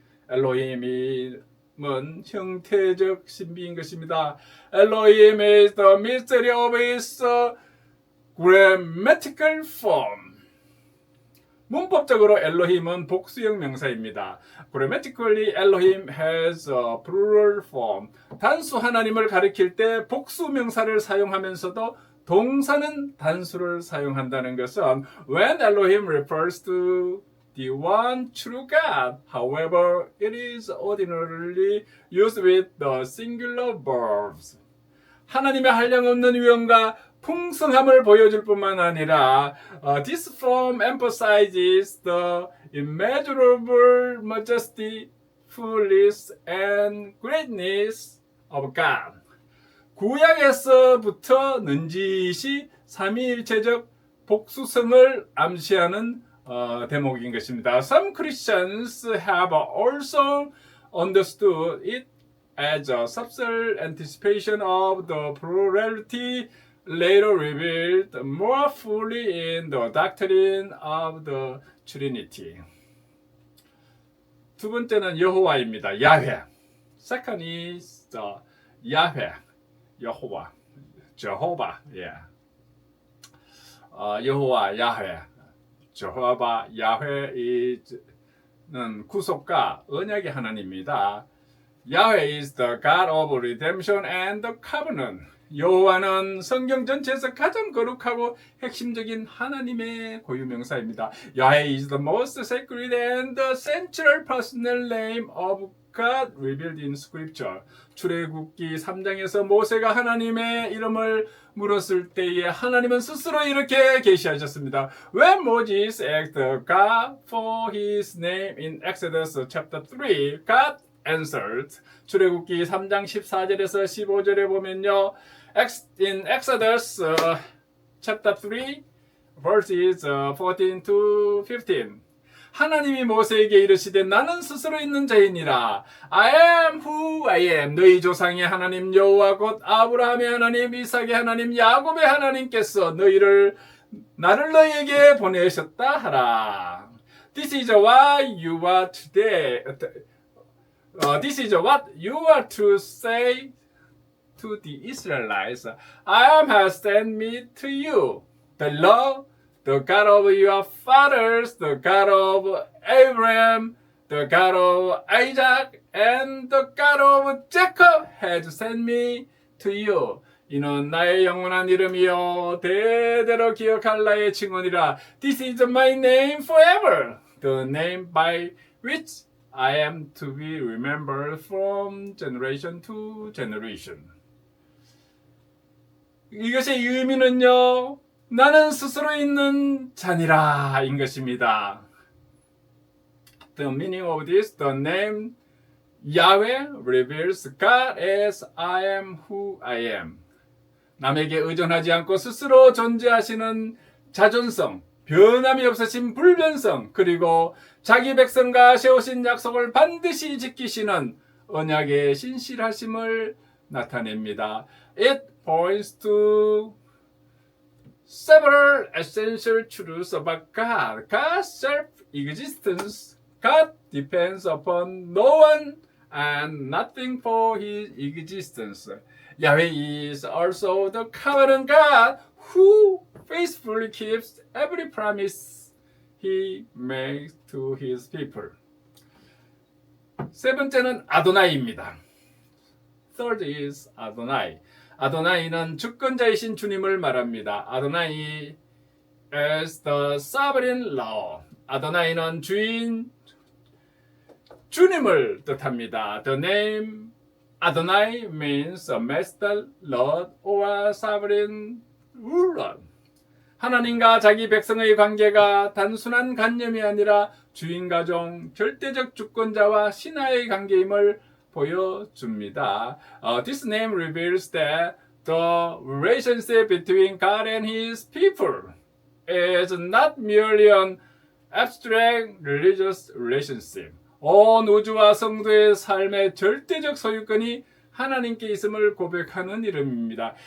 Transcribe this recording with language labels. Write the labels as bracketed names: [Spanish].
[Korean] 엘로힘은 형태적 신비인 것입니다. [English] Elohim is the mystery of his grammatical form. [Korean] 문법적으로 엘로힘은 복수형 명사입니다. [English] Grammatically, Elohim has a plural form. [Korean] 단수 하나님을 가리킬 때 복수 명사를 사용하면서도 동사는 단수를 사용한다는 것은 [English] when Elohim refers to the one true God, however, it is ordinarily used with the singular verbs. [Korean] 하나님의 한량없는 위엄과 풍성함을 보여줄 뿐만 아니라 [English] this form emphasizes the immeasurable majesty, fullness, and greatness of God. [Korean] 구약에서부터 는지시 삼위일체적 복수성을 암시하는 대목인 것입니다. [English] Some Christians have also understood it as a subtle anticipation of the plurality later revealed more fully in the doctrine of the Trinity. [Korean] 두 번째는 여호와입니다. 야훼. [English] Second is 야훼. [Korean] 여호와. Jehovah. Yeah. 여호와 야훼. Jehovah 야훼는 구속과 언약의 하나님입니다. [English] Yahweh is the God of redemption and the covenant. [Korean] 여호와는 성경 전체에서 가장 거룩하고 핵심적인 하나님의 고유명사입니다. [English] Yahweh is the most sacred and the central personal name of God revealed in Scripture. [Korean] 출애굽기 3장에서 모세가 하나님의 이름을 물었을 때에 하나님은 스스로 이렇게 계시하셨습니다. [English] When Moses asked God for his name in Exodus chapter 3, God answered. [Korean] 출애굽기 3장 14절에서 15절에 보면요. [English] In Exodus chapter 3 verses 14 to 15. [Korean] 하나님이 모세에게 이르시되 나는 스스로 있는 자이니라. [English] I am who I am. [Korean] 너희 조상의 하나님 여호와 곧 아브라함의 하나님, 이삭의 하나님, 야곱의 하나님께서 나를 너희에게 보내셨다 하라. [English] This is what you are today. This is what you are to say to the Israelites. I has sent me to you, the Lord, the God of your fathers, the God of Abraham, the God of Isaac, and the God of Jacob has sent me to you. [Korean] 이는 나의 영원한 이름이요 대대로 기억할 나의 증언이라. [English] This is my name forever, the name by which I am to be remembered from generation to generation. [Korean] 이것의 의미는요, 나는 스스로 있는 자니라 인 것입니다. [English] The meaning of this, the name Yahweh reveals God as I am who I am. [Korean] 남에게 의존하지 않고 스스로 존재하시는 자존성, 변함이 없으신 불변성, 그리고 자기 백성과 세우신 약속을 반드시 지키시는 언약의 신실하심을 나타냅니다. [English] It points to several essential truths about God. God's self-existence. God depends upon no one and nothing for his existence. Yahweh is also the covenant God who faithfully keeps every promise he makes to his people. [Korean] 세 번째는 아도나이입니다. [English] Third is Adonai. [Korean] 아도나이는 주권자이신 주님을 말합니다. [English] 아도나이 is the sovereign Lord. [Korean] 아도나이는 주님을 뜻합니다. [English] The name Adonai means a master, Lord, or sovereign ruler. [Korean] 하나님과 자기 백성의 관계가 단순한 관념이 아니라 주인가종, 절대적 주권자와 신하의 관계임을 보여줍니다. [English] This name reveals that the relationship between God and His people is not merely an abstract religious relationship. [Korean] 온 우주와 성도의 삶의 절대적 소유권이 하나님께 있음을 고백하는 이름입니다.